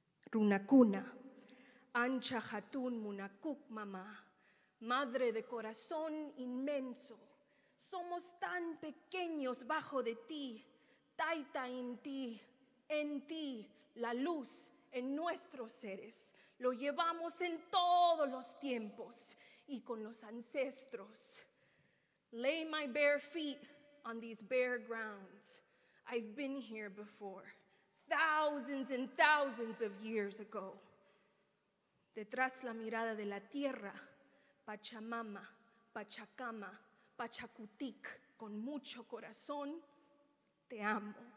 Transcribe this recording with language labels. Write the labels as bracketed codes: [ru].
[qu] Runacuna, ancha hatun munakuk mamá, [es] madre de corazón inmenso, somos tan pequeños bajo de ti, taita en ti, la luz en nuestros seres, lo llevamos en todos los tiempos y con los ancestros. [en] Lay my bare feet on these bare grounds, I've been here before. Thousands and thousands of years ago. [es] Detrás la mirada de la tierra, Pachamama, Pachacama, Pachacutic, con mucho corazón, te amo.